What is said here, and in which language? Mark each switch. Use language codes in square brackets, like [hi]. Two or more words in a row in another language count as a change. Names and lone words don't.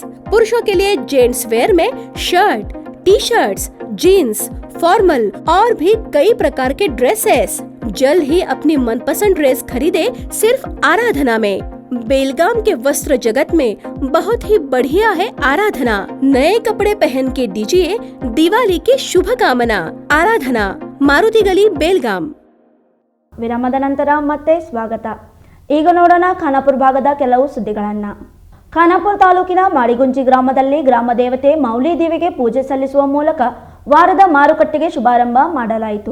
[hi] पुरुषों के लिए [en] gents wear [hi] में शर्ट, [en] T-shirts, [hi] जीन्स, फॉर्मल और भी कई प्रकार के ड्रेसेस। जल्द ही अपनी मनपसंद ड्रेस खरीदे सिर्फ आराधना में। बेलगाम के वस्त्र जगत में बहुत ही बढ़िया है आराधना। नए कपड़े पहन के दीजिए दिवाली की शुभकामना। आराधना, ಮಾರುತಿ ಗಲಿ, ಬೇಲ್ಗಾಂ. [kn] ವಿರಾಮದ ನಂತರ ಮತ್ತೆ ಸ್ವಾಗತ. ಈಗ ನೋಡೋಣ ಖಾನಾಪುರ ಭಾಗದ ಕೆಲವು ಸುದ್ದಿಗಳನ್ನ. ಖಾನಾಪುರ ತಾಲೂಕಿನ ಮಾಡಿಗುಂಜಿ ಗ್ರಾಮದಲ್ಲಿ ಗ್ರಾಮ ದೇವತೆ ಮೌಲಿ ದೇವಿಗೆ ಪೂಜೆ ಸಲ್ಲಿಸುವ ಮೂಲಕ ವಾರದ ಮಾರುಕಟ್ಟೆಗೆ ಶುಭಾರಂಭ ಮಾಡಲಾಯಿತು.